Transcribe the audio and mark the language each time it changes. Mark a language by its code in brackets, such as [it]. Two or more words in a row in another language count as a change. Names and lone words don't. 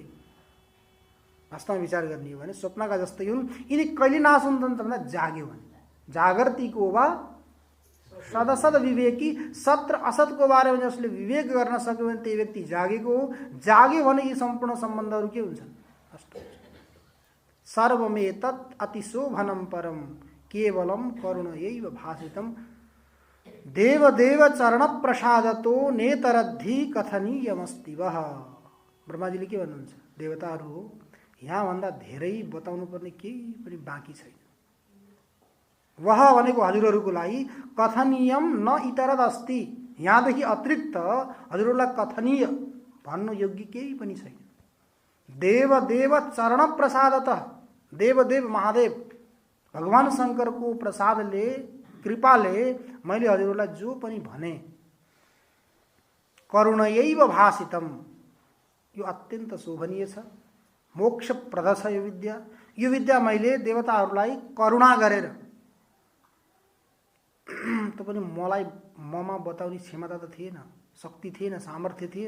[ne] वास्तवमा विचार गर्ने हो भने स्वप्नका जस्तै हुन्। यिनी कहिले नाश हुन्छन् त भन्दा जाग्यो भने। जागर्तीको वा सदसद विवेकी, सत्र असतको बारेमा जसले विवेक गर्न सक्यो भने त्यही व्यक्ति जागेको हो। जाग्यो भने यी सम्पूर्ण सम्बन्धहरू के हुन्छन्, नष्ट हुन्छन्। [sa] सर्वमेतत् अतिशोभनं परम केवलम करुणयैव भासितम देवदेव चरण प्रसादतो नेतरद्धि कथनीयमस्ति वह। [ne] ब्रह्माजीले के भन्नुहुन्छ, देवताहरू हो, यहाँभन्दा धेरै बताउनु पर्ने केही पनि बाँकी छैन। वह भनेको हजुरहरूको लागि, [sa] कथनीयम न इतरद अस्ति, [ne] यहाँदेखि अतिरिक्त हजुरहरूलाई कथनीय भन्नु योग्य केही पनि छैन। [sa] देवदेव चरण प्रसादत, [ne] देवदेव महादेव भगवान शङ्करको प्रसादले, कृपाले मैले हजुरहरूलाई जो पनि भने, [sa] करुणयैव भासितम, [ne] यो अत्यन्त शोभनीय छ, मोक्षप्रद छ यो विद्या। यो विद्या मैले देवताहरूलाई करुणा गरेर, त पनि मलाई ममा बताउने क्षमता त थिएन, शक्ति थिएन, सामर्थ्य थिएन।